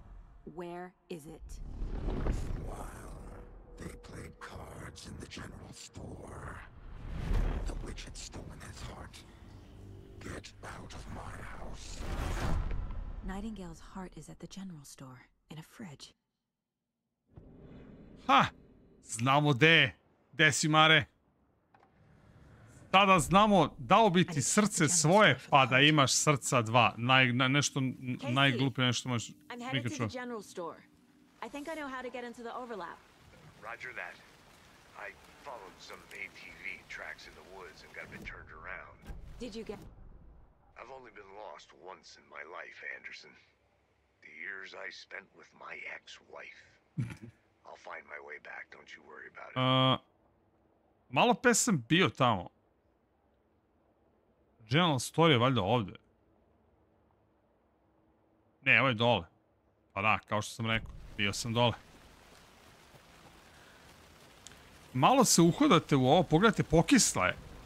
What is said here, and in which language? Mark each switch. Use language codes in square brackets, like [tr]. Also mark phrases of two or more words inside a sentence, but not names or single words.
[en] Where is it? While they played cards in the general store, the witch had stolen his heart. Get out of my house. Nightingale's heart is at the general store, in a fridge. [sr] Ha! Znamo gde si, Mare. Tada znamo dao bi ti srce svoje, pa da imaš srca dva. Nešto najgluplje, nešto možeš... [en] I'm headed to the general store. I think I know how to get into the overlap. Roger that. I followed some ATV tracks in the woods and got a bit turned around. Did you get... I've only been lost once in my life, Anderson. The years I spent with my ex-wife. I'll find my way back, don't you worry about it. [sr] Malo pe sam bio tamo. General Store je valjda ovde. Ne, ovo je dole. Pa da, kao što sam rekao, bio sam dole. Malo se uhodate u ovo, pogledajte, pokisla je.